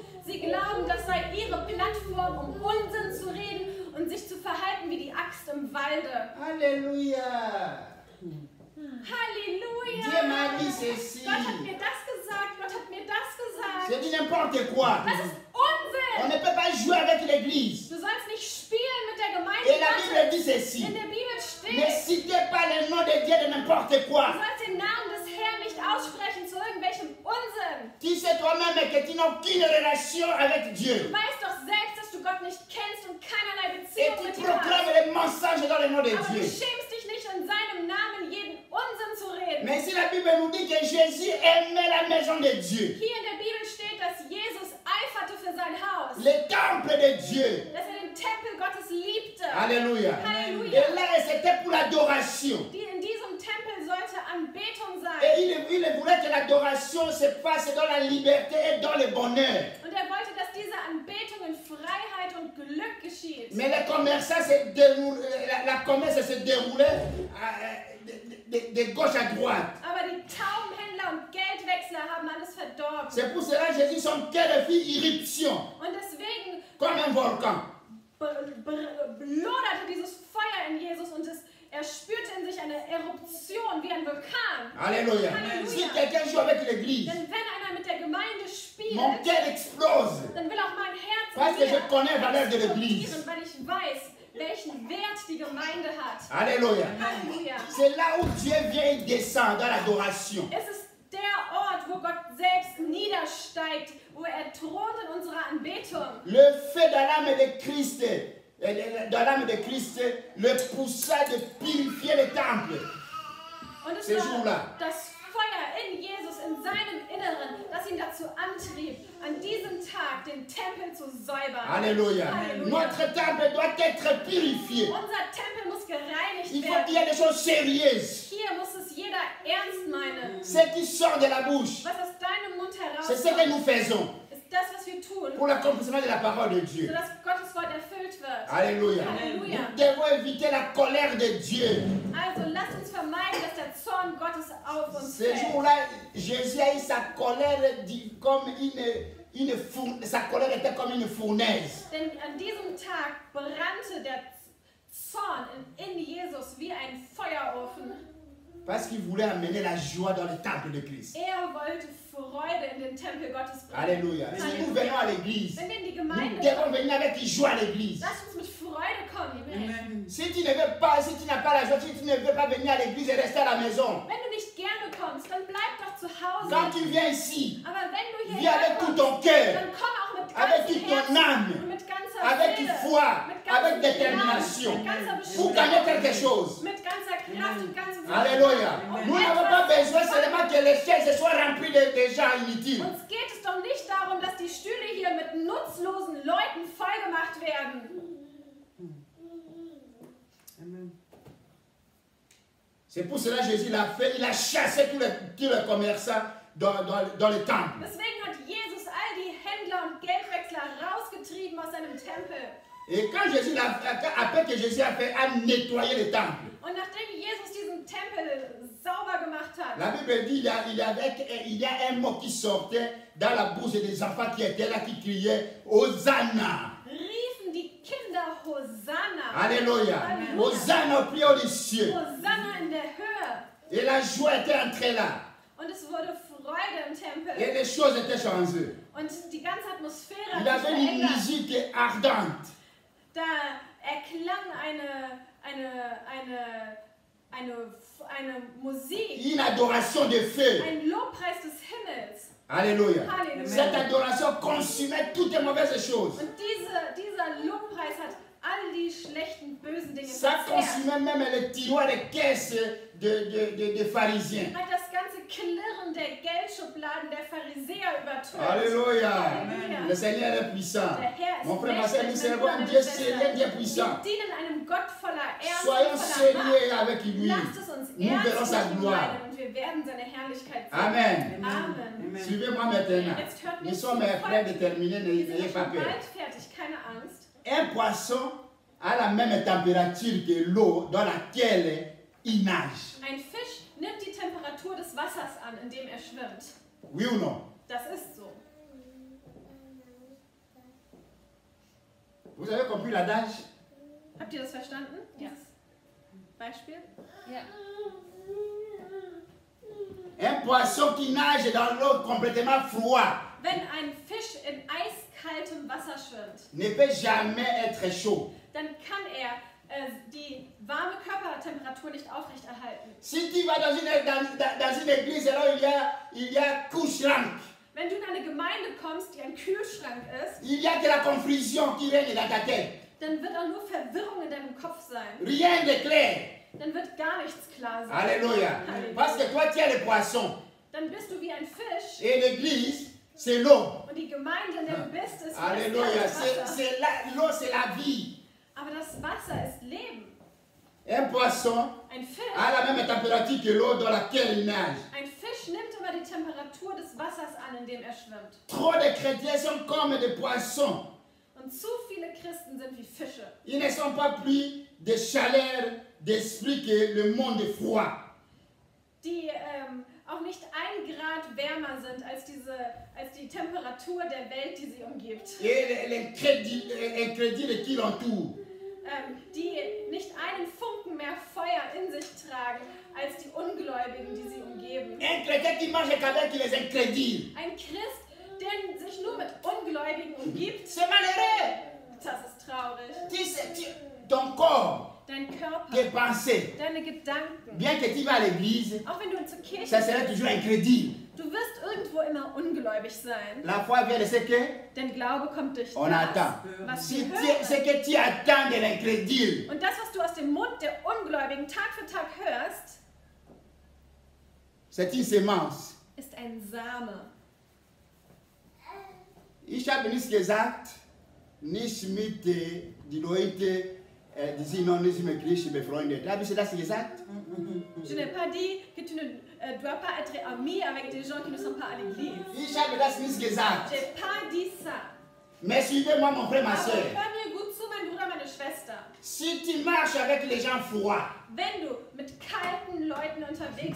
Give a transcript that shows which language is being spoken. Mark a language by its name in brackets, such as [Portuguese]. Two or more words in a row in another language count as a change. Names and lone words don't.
[German] Sie glauben, das sei ihre Plattform, um Unsinn zu reden und sich zu verhalten wie die Axt im Walde. [French] Alléluia. [German] Halleluja! [French] Dieu m'a dit ceci. [German] Gott hat mir das gesagt, Gott hat mir das gesagt. [French] C'est dit n'importe quoi. [German] Das ist [French] On [German] Unsinn! [French] ne peut pas jouer avec l'église. [German] Du sollst nicht spielen mit der Gemeinde [French] Et la Bible [German] Gottes. [French] dit ceci. [German] In der Bibel [French] Ne [German] steht, [French] citez pas le nom de Dieu de n'importe [German] du [French] quoi. [German] sollst den Namen des Herrn nicht aussprechen zu irgendwelchem Unsinn. [French] Tu sais toi-même que tu n'as aucune relation avec [German] Du [French] Dieu. [German] weißt doch selbst, dass du Gott nicht kennst und keinerlei [French] Et [German] Beziehung [French] tu [German] mit ihm hast. [French] proclames les mensonges dans le nom de [German] Aber du [French] Dieu. [German] schämst dich nicht, in seinem Namen jeden Unsinn zu reden. [French] Mais si la Bible nous dit que Jésus aimait la maison de Dieu, [German] Hier in der Bibel steht, dass Jesus eiferte für sein Haus, [French] le temple de Dieu. [German] dass er den Tempel Gottes liebte. [French] Alléluia. [German] Halleluja. [French] Et là, c'était pour l'adoration. [German] In diesem Tempel sollte Anbetung sein. [French] Et il voulait que l'adoration se passe dans la liberté et dans le bonheur. [German] Und er wollte, dass diese Anbetung in Freiheit und Glück geschieht. [French] Mais les commerçants la commerce se déroulait de gauche à droite. [German] Aber die Taubenhändler und Geldwechsler haben alles verdorben. [French] C'est pour cela que Jésus, son cœur fit irruption, [German] Und deswegen [French] comme un volcan. [German] loderte dieses Feuer in Jesus und er spürte in sich eine Eruption wie ein Vulkan. [French] Alléluia. Alléluia. Si quelqu'un joue avec l'église, [German] Denn wenn einer mit der Gemeinde [French] mon [German] spielt, [French] cœur explose. [German] dann will auch mein Herz [French] Parce que je [German] mehr [French] connais la valeur de l'église. [German] explodieren, weil ich weiß, welchen Wert die Gemeinde hat. [French] Alléluia. [German] Halleluja. [French] C'est là où Dieu vient et descend dans l'adoration. [German] Es ist der Ort, wo Gott selbst niedersteigt, wo er thront in unserer Anbetung. [French] Le feu dans l'âme de Christ, le poussa de purifier le temple. [German] Und es [French] Ces [German] war [French] jours-là. [German] das Feuer in Jesus, in seinem Inneren, das ihn dazu antrieb, an diesem Tag den Tempel zu säubern. [French] Alléluia. [German] Halleluja. [French] Notre temple doit être purifié. [German] Unser Tempel muss gereinigt [French] Il faut qu'il y [German] werden. [French] ait des choses sérieuses. [German] Hier muss es jeder ernst meinen. [French] Ce qui sort de la bouche, [German] Was aus deinem Mund [French] c'est ce que [German] herauskommt, [French] nous faisons [German] ist das, was wir tun, [French] pour l'accomplissement de la parole de Dieu. [German] sodass Gottes Wort erfüllt wird. [French] Alléluia. Alléluia. Nous devons éviter la colère de Dieu. [German] Also lasst uns vermeiden, dass der Zorn Gottes auf uns [French] Ce [German] fällt. [French] jour-là, Jésus a eu sa colère comme une fournaise. Sa colère était comme une fournaise. [German] Denn an diesem Tag brannte der Zorn in Jesus wie ein Feuerofen. [French] Parce qu'il voulait amener la joie dans le temple de Christ. [German] Er wollte Freude in den Tempel Gottes bringen. [French] Alléluia. Si nous venons à l'église, [German] Wenn wir in die [French] nous [German] Gemeinde [French] devons [German] kommen, [French] venir avec joie à l'église. [German] lass uns mit Freude kommen. [French] Amen. [German] Amen. [French] Si tu ne veux pas, si tu n'as pas la joie, si tu ne veux pas venir à l'église et rester à la maison, [German] Wenn du nicht gerne kommst, dann bleib doch zu Hause. [French] quand tu viens ici, [German] Aber wenn du [French] viens [German] hierher [French] avec tout [German] kommst, [French] ton cœur, [German] dann komm auch mit [French] avec [German] ganzem [French] toute ton [German] Herzen [French] âme, [German] und mit ganzer [French] avec [German] Seele, [French] foi, [German] mit [French] avec détermination pour gagner quelque chose. [German] mit ganzer Kraft und ganzem [French] Alléluia. Nous n'avons pas besoin seulement que les chaises soient remplies de gens inutiles. [German] Uns geht es doch nicht darum, dass die Stühle hier mit nutzlosen Leuten vollgemacht werden. Amen. [French] C'est pour cela que Jésus l'a fait. Il a chassé tous les commerçants dans le temple. [German] Deswegen hat Jesus all die Händler und Geldwechsler rausgetrieben aus seinem Tempel. [French] Et quand Jésus après que Jésus a fait, a nettoyé le temple. [German] Und nachdem Jesus diesen Tempel sauber gemacht hat, [French] La Bible dit il y a un mot qui sortait dans la bouche des enfants qui étaient là, qui criaient Hosanna. [German] riefen die Kinder Hosanna. [French] Alléluia. Alléluia. Hosanna au plus haut des cieux. [German] Hosanna in der Höhe. [French] Et la joie était entrée là. [German] Und es wurde Freude im Tempel. [French] Et les choses étaient changées. [German] Und die ganze Atmosphäre [French] Il [German] hat sich [French] avait une [German] verändert. [French] musique ardente. [German] Da erklang eine Musik, [French] Une adoration de feu. [German] ein Lobpreis des Himmels. [French] Alléluia. [German] Halleluja. [French] Cette adoration consumait toutes les mauvaises choses. [German] Und dieser Lobpreis hat all die schlechten, bösen Dinge [French] Ça [German] verzehrt. [French] consumait même les tiroirs, les caisses des pharisiens. [German] Hat das ganze Klirren der Geldschubladen der Pharisäer übertönt. [French] Alléluia. [German] Halleluja. [French] Le Seigneur est puissant. [German] Der Herr ist [French] Mon frère, ma soeur, nous [German] mächtig, [French] servons [German] mein [French] un [German] Bruder, [French] Dieu [German] meine [French] sérieux, [German] Schwester. [French] Dieu puissant. [German] Wir dienen einem Gott voller Ernst [French] Soyons [German] und voller [French] sérieux [German] Macht. [French] avec lui. [German] Lasst es uns [French] Nous verrons [German] ernst [French] sa [German] mit ihm [French] gloire. [German] meinen und wir werden seine Herrlichkeit sehen. [French] Amen. [German] Amen. Amen. [French] Suivez-moi maintenant. [German] Jetzt hört mir [French] Nous [German] zu. [French] sommes prêts de terminer, [German] Wir sind [French] n'ayez [German] ja [French] pas [German] schon [French] peur. [German] bald fertig, keine Angst. [French] Un poisson a la même température que l'eau dans laquelle il nage. [German] Ein Fisch nimmt die Temperatur des Wassers an, in dem er schwimmt. [French] Oui ou non? [German] Das ist so. [French] Vous avez compris l'adage? [German] Habt ihr das verstanden? Ja. Beispiel? Ja. [French] Un poisson qui nage dans l'eau complètement froide [German] Wenn ein Fisch in eiskaltem Wasser schwimmt, [French] ne peut jamais être chaud. [German] dann kann er die warme Körpertemperatur nicht aufrechterhalten. [French] Si tu vas dans une église, alors il y a couche-schrank. [German] Wenn du in eine Gemeinde kommst, die ein Kühlschrank ist, [French] Il y a que la confusion qui règne dans ta tête. [German] dann wird auch nur Verwirrung in deinem Kopf sein. [French] Rien de clair. [German] Dann wird gar nichts klar sein. [French] Alléluia. Parce que toi, tu es le poisson. [German] Dann bist du wie ein Fisch [French] Et l'église, c'est l'eau. [German] und die Gemeinde, in der du bist, ist wie das [French] Alléluia. [German] kalte Wasser. [French] L'eau, c'est la vie. [German] Aber das Wasser ist Leben. [French] Un poisson [German] Ein Fisch, [French] a la même température que l'eau dans laquelle il nage. [German] ein Fisch nimmt immer die Temperatur des Wassers an, in dem er schwimmt. [French] Trop de chrétiens sont comme des poissons. [German] Und zu viele Christen sind wie Fische. [French] Ils ne sont pas plus de chaleur d'esprit que le monde froid. [German] Die auch nicht 1 Grad wärmer sind als die Temperatur der Welt, die sie umgibt. [French] Et l'incrédule qui l'entoure. [German] Die nicht einen Funken mehr Feuer in sich tragen als die Ungläubigen, die sie umgeben. [French] Un chrétien qui mange qu'avec les incrédules. [German] Ein Christ, der sich nur mit Ungläubigen umgibt, [French] C'est malheureux. [German] das ist traurig. [French] Ton corps, [German] Dein Körper, [French] tes pensées, [German] deine Gedanken, [French] bien que tu vas à l'église, [German] auch wenn du zur Kirche [French] ça sera [German] gehst, [French] toujours incrédule. [German] du wirst irgendwo immer ungläubig sein. [French] La foi vient de ce que [German] Denn Glaube kommt durch [French] on attend. [German] das, was [French] Si [German] wir [French] ce [German] hören. [French] que tu attends de l'incrédule, [German] Und das, was du aus dem Mund der Ungläubigen Tag für Tag hörst, [French] c'est une semence. [German] ist ein Same. Ich habe nicht gesagt, nicht mit die Leute, die sind noch nicht mit Christus befreundet. Habe ich das gesagt? [French] Je n'ai pas dit que tu ne dois pas être ami avec des gens qui ne sont pas à l'église. [German] Ich habe das nicht gesagt. [French] J'ai pas dit ça. Mais suivez-moi, mon frère, ma [German] Aber [French] soeur. [German] hör mir gut zu, mein Bruder, meine Schwester. [French] Si tu marches avec les gens froids, [German] Wenn du mit kalten Leuten unterwegs